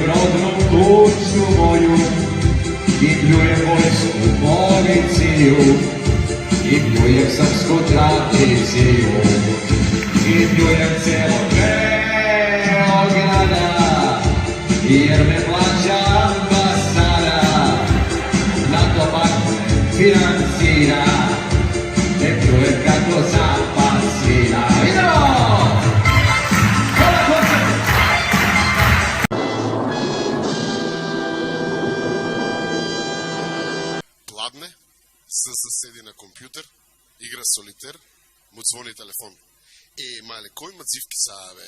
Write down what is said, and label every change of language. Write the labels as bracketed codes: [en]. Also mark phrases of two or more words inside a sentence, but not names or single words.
[sr] rodnu kuću moju, i pljujem vojsku policiju, i pljujem srpsku tradiciju, i pljujem celo Beograda, jer me plaća ambasada, na to pak me financira, ne pljujem kako zapad svira. Idemo! [mk] Пладне, седи на компјутер, игра солитер, му звони телефон. Мале, кој има цивки са, бе?